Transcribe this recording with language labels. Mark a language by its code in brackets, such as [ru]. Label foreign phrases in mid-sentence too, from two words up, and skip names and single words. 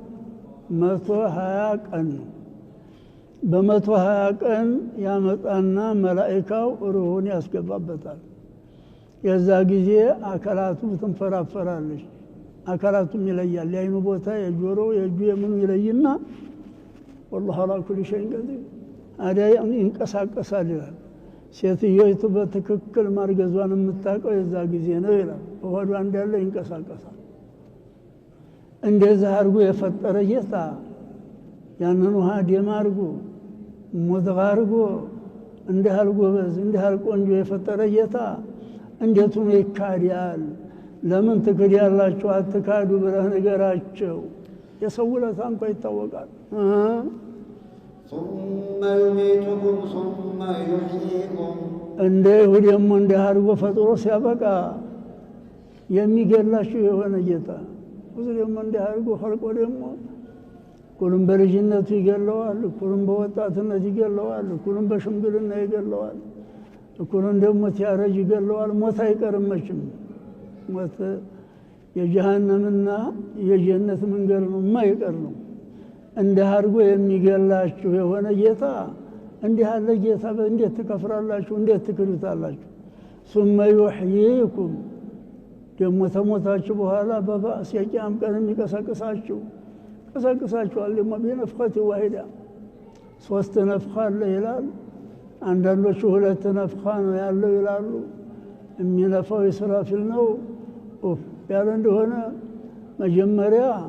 [am] 120 ቀን ነው በ120 ቀን ያመጣና መላእክቱ ሩሁን ያስገባበታል የዛ ጊዜ አካላቱ ትንፈራፈራለች አካላቱም ይለያል የአይኑ ቦታ የጆሮ የእጁ የምኑ ይለይና [ar] والله على كل شيء قدير [am] አዳይ ይንቀሳቀሳል ይላል ሴትዮይቱ በትክክል ማርገዟን የምታውቀው የዛ ጊዜ ነው ይላል ወዷ እንዳለ ይንቀሳቀሳል እንደዛ አርጎ የፈጠረ ጌታ ያንን ውሃ ደም አርጎ ሙድጋ አርጎ እንደሃልጎ በዝ እንደሃል ቆንጆ የፈጠረ ጌታ እንዴት ነው ይካዲያል ለምን ትክዲያላችሁ አትካዱ ብለህ ነገራቸው የሰው ውለታ እንኳን ይታወቃል [ar] ثم يميتكم ثم يحييكم [am] እንደ ሁሉም እንደ አርጎ ፈጥሮ ሲያበቃ የሚገላችሁ የሆነ ጌታ ሁሉም እንደ አርጎ ፈልቆ ደግሞ ሁሉም በልጅነቱ ይገለዋል ሁሉም በወጣትነት ይገለዋል ሁሉም በሽምግልና ይገለዋል ሁሉም ደግሞ ሲያረጅ ይገለዋል ሞት አይቀርም መቼም ሞት የጀሃነምና የጀነት መንገድ ነው የማይቀር ነው እንደ አርጎ የሚገላችሁ የሆነ ጌታ እንዲህ ያለ ጌታ እንዴት ትከፍራላችሁ እንዴት ትክዱታላችሁ [ar] ثم يحييكم [am] ደግሞ ተሞታችሁ በኋላ በባስ የቂያም ቀን የሚቀሰቅሳችሁ ቀሰቅሳችኋል ደግሞ [ar] بنفخة واحدة [am] 3 ነፍኻ አለ ይላል አንዳንዶቹ 2 ነፍኻ ነው ያለው ይላሉ የሚነፋው ኢስራፊል ነው ያለ እንደሆነ መጀመሪያ